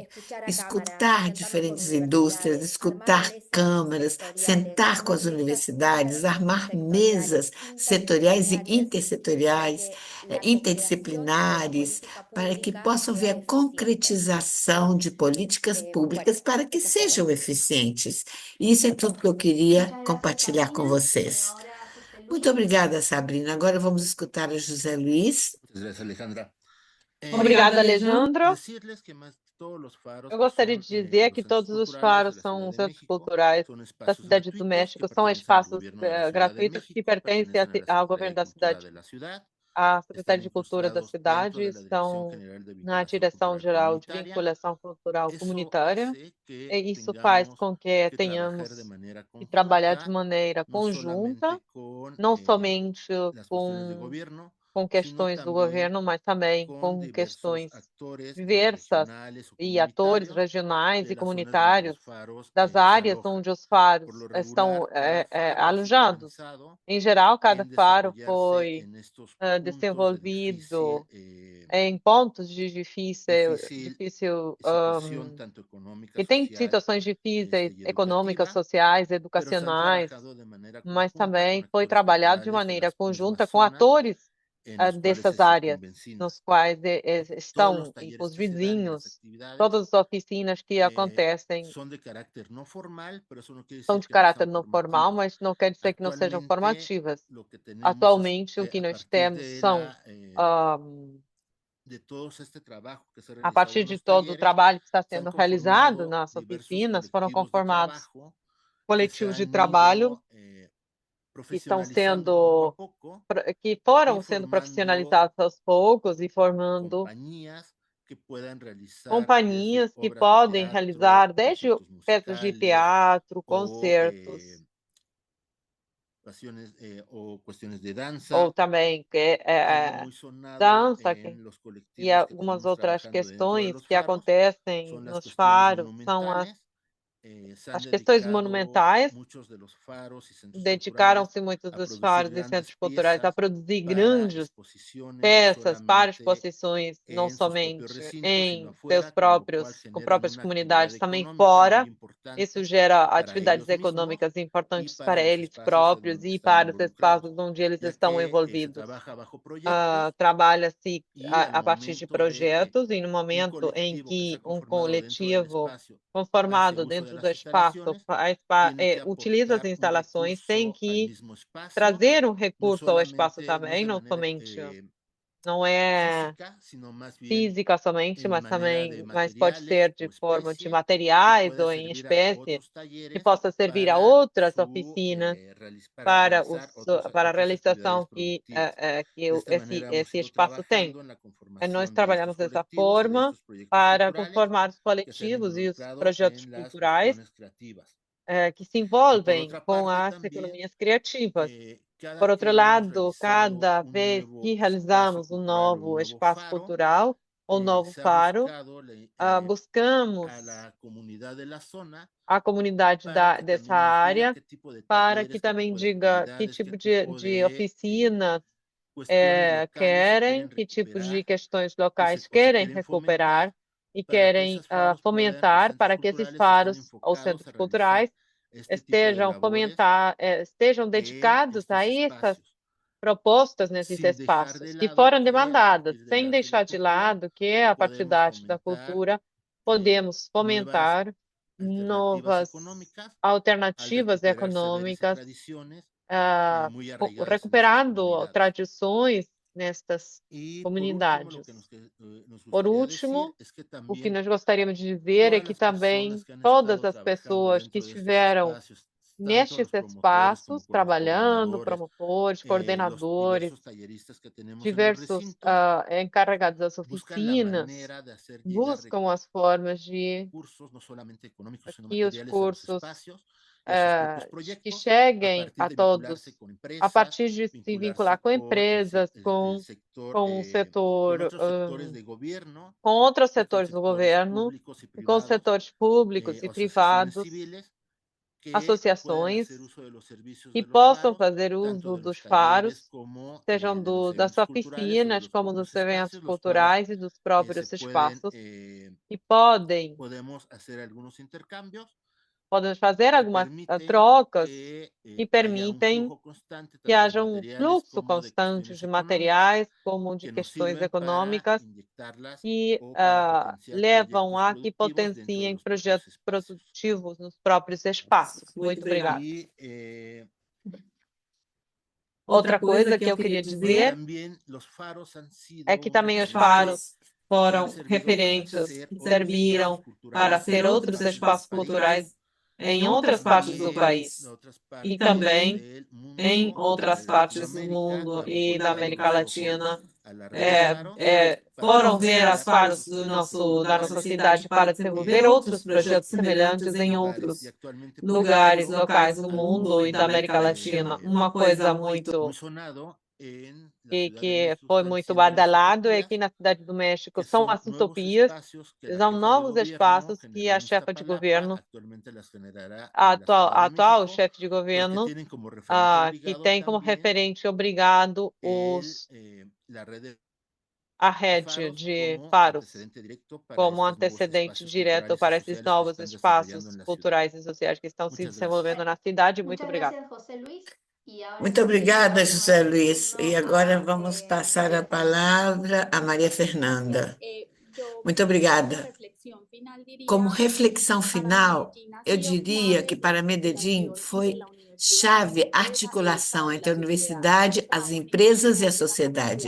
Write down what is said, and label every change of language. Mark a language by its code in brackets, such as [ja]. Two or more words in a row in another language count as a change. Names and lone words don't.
[pt] Escutar diferentes indústrias, escutar câmaras, sentar com as universidades, armar mesas setoriais e intersetoriais, interdisciplinares, para que possam ver a concretização de políticas públicas para que sejam eficientes. Isso é tudo que eu queria compartilhar com vocês. Muito obrigada, Sabrina. Agora vamos escutar o José Luiz. [es] Muchas gracias, Alejandra. [pt] Obrigada, Alejandro. [es] Decirles que todos los faros [pt] Eu gostaria [es] son, [pt] de dizer que [es] los centros [pt] todos os [es] culturales [pt] faros [es] de la [pt] são [es] Ciudad de [pt] centros [es] México, [pt] culturais [es] son [pt] da [es] espacios [pt] Cidade do [es] gratuitos [pt] México, [es] que [pt] são [es] pertenecen al [pt] espaços [es] gobierno de la Ciudad de [pt] gratuitos que [es] México, [pt] pertencem [es] pertenecen a la [pt] ao [es] Secretaría [pt] governo [es] de [pt] da [es] Cultura [pt] cidade. [es] de la ciudad, [pt] A [es] están [pt] Secretaria de Cultura da [es] incrustados [pt] cidade [es] dentro de la Dirección [pt] estão [es] General de [pt] na [es] Vinculación [pt] Direção [es] Cultural [pt] Geral de [es] Comunitaria. [pt] Vinculação Cultural [es] Eso [pt] Comunitária, [es] hace que [pt] e isso faz [es] tengamos [pt] com que [es] que trabajar de [pt] tenhamos [es] manera [pt] que trabalhar de [es] conjunta, [pt] maneira [es] no [pt] conjunta, [es] solamente con [pt] não somente [es] las cuestiones de [pt] com [es] gobierno, sino [pt] questões do [es] también [pt] governo, mas também [es] con [pt] com [es] diversos [pt] questões [es] actores [pt] diversas [es] regionales o [pt] e atores [es] comunitarios [pt] regionais [es] de [pt] e [es] las zonas donde los [pt] comunitários [es] faros [pt] das [es] se [pt] áreas [es] alojan. [pt] onde os [es] Por [pt] faros [es] lo [pt] estão [es] regular, cada faro ha sido [pt] alojados. [es] pensado [pt] Em geral, cada [es] en [pt] faro [es] desarrollarse [pt] foi [es] en estos [pt] desenvolvido [es] puntos de [pt] em pontos de difícil [es] situación tanto económica, [pt] que tem [es] social [pt] situações difíceis, [es] y [pt] econômicas, [es] educativa, [pt] sociais, [es] pero se han [pt] educacionais, [es] trabajado de manera [pt] mas [es] conjunta con [pt] também foi [es] actores [pt] trabalhado de [es] culturales de [pt] maneira [es] las mismas [pt] conjunta com [es] zonas [pt] atores [es] en los cuales [pt] dessas [es] se [pt] áreas, [es] circunvencinan. [pt] nos quais [es] Todos [pt] estão [es] los talleres [pt] os [es] que se dan y las [pt] vizinhos, [es] actividades [pt] todas as oficinas que acontecem [es] son de carácter no formal, pero eso no quiere [pt] são [es] decir [pt] de [es] que no [pt] caráter [es] sean [pt] não formal, [es] formativos. [pt] mas não quer dizer que não sejam [es] Actualmente, [pt] formativas. [es] lo que tenemos es [pt] Atualmente, o [es] que [pt] que [es] a [pt] nós [es] partir [pt] temos [es] de [pt] são, [es] de todo este trabajo que se ha [pt] a [es] realizado [pt] partir [es] en [pt] de [es] los [pt] todo o [es] talleres, [pt] trabalho que está [es] se han [pt] sendo realizado [es] conformado [pt] nas [es] diversos [pt] oficinas, foram [es] colectivos de [pt] conformados [es] trabajo que se [pt] coletivos de [es] han [pt] trabalho [es] ido [pt] que estão [es] profesionalizando poco a [pt] sendo, [es] poco [pt] que foram [es] y [pt] sendo [es] formando [pt] profissionalizados aos poucos e formando [es] compañías que puedan realizar desde [pt] companhias que [es] obras de [pt] podem [es] teatro, [pt] realizar desde [es] conciertos [pt] peças de [es] musicales [pt] teatro, [es] o [pt] concertos, [es] cuestiones de danza. [pt] ou também [es] Algo muy sonado [pt] dança [es] en los [pt] e [es] colectivos que [pt] algumas [es] tenemos [pt] outras [es] trabajando dentro de [pt] questões [es] los [pt] que [es] faros [pt] acontecem [es] son las [pt] nos [es] cuestiones [pt] faros, são [es] monumentales. Se han [pt] as questões [es] dedicado [pt] monumentais. [es] muchos de los faros y centros culturales [pt] Dedicaram-se muitos [es] a [pt] dos [es] producir [pt] faros e [es] grandes [pt] centros culturais a [es] piezas [pt] produzir [es] para [pt] grandes [es] exposiciones, no [pt] peças para [es] solamente [pt] exposições, não [es] en sus propios [pt] somente [es] recintos, sino [pt] em [es] afuera, [pt] seus [es] con lo cual [pt] com [es] generan [pt] próprias [es] una actividad [pt] comunidades, também [es] económica muy [pt] fora. Isso [es] importante [pt] gera [es] para [pt] atividades [es] ellos mismos [pt] econômicas [es] y [pt] importantes [es] para [pt] para [es] los [pt] eles [es] espacios en [pt] próprios [es] donde [pt] e [es] están [pt] para os [es] involucrados, [pt] espaços onde eles [es] ya [pt] estão [es] que se [pt] envolvidos. [es] trabaja bajo proyectos [pt] Trabalha-se [es] y al [pt] a partir de [es] momento de que [pt] projetos e no [es] un [pt] momento em [es] colectivo que se [pt] que [es] ha [pt] um [es] conformado dentro del [pt] coletivo [es] espacio [pt] conformado [es] hace uso de [pt] dentro do [es] las [pt] espaço [es] instalaciones, tiene que [pt] utiliza as [es] aportar un [pt] instalações, tem [es] recurso al [pt] que [es] mismo espacio, [pt] trazer [es] no [pt] recurso ao espaço [es] solamente, no es [pt] também, [es] de [pt] não [es] manera [pt] somente, não é [es] física, sino más bien [pt] física somente, [es] en [pt] mas [es] manera de [pt] também, mas pode ser [es] materiales [pt] de [es] o [pt] forma de [es] especie que [pt] materiais [es] pueda [pt] ou em [es] servir a [pt] espécie, [es] otros [pt] que [es] talleres [pt] possa servir a [es] para [pt] outras oficinas [es] para realizar [pt] para a [es] otras actividades [pt] realização [es] productivas. [pt] que [es] De esta manera hemos [pt] esse [es] ido [pt] espaço tem. [es] trabajando en la [pt] Nós [es] conformación de estos [pt] trabalhamos dessa [es] colectivos y de [pt] forma [es] estos proyectos [pt] para [es] culturales [pt] conformar os [es] que se han [pt] coletivos e os [es] involucrado [pt] projetos [es] en las [pt] culturais [es] cuestiones creativas. [pt] que se [es] Y por [pt] envolvem [es] otra [pt] com [es] parte, [pt] as [es] también, [pt] economias criativas. [es] cada [pt] Por [es] que [pt] outro [es] hemos [pt] lado, [es] realizado [pt] cada [es] un [pt] vez [es] nuevo [pt] que [es] espacio [pt] realizamos um [es] cultural o un [pt] novo [es] nuevo [pt] espaço [es] faro, [pt] cultural ou novo [es] se ha [pt] faro, [es] buscado [pt] buscamos [es] a la comunidad de la zona [pt] a comunidade [es] para que [pt] dessa [es] también nos diga [pt] área [es] qué tipo de [pt] para que [es] talleres, qué [pt] também [es] tipo de [pt] diga que [es] actividades, qué [pt] tipo [es] tipo [pt] de [es] de [pt] oficinas [es] cuestiones locales se [pt] querem, [es] quieren [pt] que tipos de [es] recuperar [pt] questões [es] o se [pt] locais querem [es] quieren fomentar [pt] recuperar e [es] para que [pt] querem [es] esos faros puedan, los [pt] fomentar [es] centros [pt] para que esses [es] culturales estén [pt] faros ou [es] enfocados a [pt] centros [es] realizar [pt] culturais [es] este tipo de labores [pt] estejam [es] en [pt] dedicados a [es] estos [pt] essas [es] espacios, [pt] propostas nesses [es] sin dejar de [pt] espaços que [es] lado [pt] foram [es] que a [pt] demandadas, [es] partir del [pt] sem [es] arte y la [pt] deixar de [es] cultura [pt] lado que a partir [es] podemos [pt] da arte e da [es] fomentar [pt] cultura podemos [es] nuevas [pt] fomentar [es] alternativas [pt] novas [es] económicas al [pt] alternativas [es] recuperar saberes y [pt] econômicas, [es] tradiciones muy ah, arraigadas en nuestras [pt] recuperando [es] comunidades. [pt] tradições nestas [es] Y por último, lo que [pt] comunidades. [es] nos [pt] Por [es] gustaría decir [pt] último, [es] es que [pt] o que [es] también [pt] nós gostaríamos de dizer é [es] todas [pt] que [es] las personas [pt] também [es] que han [pt] todas [es] estado [pt] as [es] trabajando [pt] pessoas que [es] dentro de estos [pt] estiveram [es] espacios [pt] nestes [es] los promotores como [pt] espaços, [es] con los [pt] trabalhando, [es] coordinadores, [pt] promotores, [es] los [pt] coordenadores, [es] diversos talleristas que tenemos en los [pt] diversos [es] recintos, [pt] encarregados das [es] buscan la [pt] oficinas, [es] manera de hacer llegar [pt] buscam as formas de [es] recursos, no solamente económicos, sino [pt] que os [es] materiales a los [pt] cursos [es] espacios y a sus propios [pt] que [es] proyectos, a [pt] cheguem [es] partir [pt] a [es] de [pt] todos, [es] vincularse con [pt] a [es] empresas, [pt] partir de se vincular [es] vincularse [pt] com [es] con [pt] empresas, [es] el sector, [pt] com o [es] con [pt] setor, [es] otros sectores de gobierno [pt] com outros [es] y con [pt] setores do [es] sectores [pt] governo, [es] públicos y [pt] e com os [es] privados, [pt] setores públicos e [es] asociaciones [pt] privados, [es] civiles que puedan [pt] associações [es] hacer uso de los servicios [pt] que [es] de los [pt] possam [es] faros, [pt] fazer [es] tanto [pt] uso [es] de [pt] dos [es] los talleres [pt] faros, [es] como [pt] sejam [es] de los [pt] das [es] eventos culturales o de [pt] oficinas, [es] los [pt] como dos [es] propios [pt] eventos [es] espacios, los cuales [pt] culturais e dos próprios [es] se pueden, [pt] espaços, e podem [es] podemos hacer algunos intercambios [pt] fazer [es] que [pt] algumas [es] permiten [pt] trocas [es] que [pt] que [es] haya un [pt] permitem [es] flujo constante [pt] que [es] tanto de [pt] haja um [es] materiales [pt] fluxo [es] como de [pt] constante [es] cuestiones [pt] de [es] económicas [pt] materiais, como de [es] que nos [pt] questões [es] sirven para [pt] econômicas, [es] inyectarlas [pt] que [es] o para potenciar [pt] levam [es] proyectos [pt] a que [es] productivos dentro de [pt] potenciem [es] los propios [pt] projetos [es] espacios. [pt] produtivos nos próprios espaços. Muito obrigada. [es] Y [pt] Outra coisa que eu queria dizer [es] también los faros han [pt] é [es] sido [pt] que [es] un [pt] também os [es] referente [pt] faros foram [es] y han servido para [pt] referentes, [es] ser otros [pt] serviram [es] espacios [pt] para [es] culturales [pt] ser [es] en [pt] outros [es] otras [pt] espaços [es] partes del [pt] culturais [es] país [pt] em outras partes do [es] y [pt] país [es] de otras [pt] e [es] partes [pt] também [es] del mundo [pt] em [es] o [pt] outras [es] de [pt] partes do [es] Latinoamérica [pt] mundo [es] que han [pt] e da [es] volcado [pt] América [es] los ojos [pt] Latina [es] a la red de faros para [pt] foram ver as [es] desarrollar [pt] faros [es] otros proyectos [pt] da nossa [es] culturales [pt] cidade para desenvolver outros projetos semelhantes em [es] y [pt] outros [es] actualmente, por [pt] lugares, [es] ejemplo, [pt] locais do mundo e da [es] algo [pt] América Latina. Uma coisa [es] muy [pt] muito [es] sonado en la [pt] e [es] Ciudad de [pt] que [es] México [pt] foi [es] están [pt] muito [es] siendo las [pt] badalado é [es] utopías, [pt] que na cidade do México [es] que [pt] são [es] son [pt] as [es] nuevos [pt] utopias, [es] espacios que la [pt] são [es] jefa de [pt] novos [es] gobierno, [pt] espaços que a [es] General [pt] chefa de [es] Iztapalapa, [pt] governo, [es] actualmente las generará [pt] a [es] en la Ciudad de [pt] atual [es] México, [pt] chefe de [es] pero que [pt] governo, [es] tienen como referente [pt] que [es] obligado [pt] tem como [es] también [pt] referente obrigado [es] la red de [pt] a rede [es] faros [pt] de [es] como [pt] faros, [es] antecedente directo para [pt] como [es] estos nuevos [pt] antecedente [es] espacios [pt] direto [es] culturales y [pt] para esses [es] sociales que se [pt] novos [es] están desarrollando [pt] espaços [es] en la ciudad. [pt] culturais e sociais que estão se [es] Muchas [pt] desenvolvendo [es] gracias. [pt] na cidade. Muito [es] Muchas [pt] obrigada. [es] gracias, José Luis. Y ahora [pt] Muito [es] sí, [pt] obrigada, [es] damos [pt] José [es] nuevamente [pt] Luis. E [es] turno [pt] agora [es] a [pt] vamos passar [es] María [pt] a [es] Fernanda. [pt] palavra a Maria Fernanda. Muito obrigada. Como reflexão final, eu diria que para Medellín foi chave a articulação entre a universidade, as empresas e a sociedade.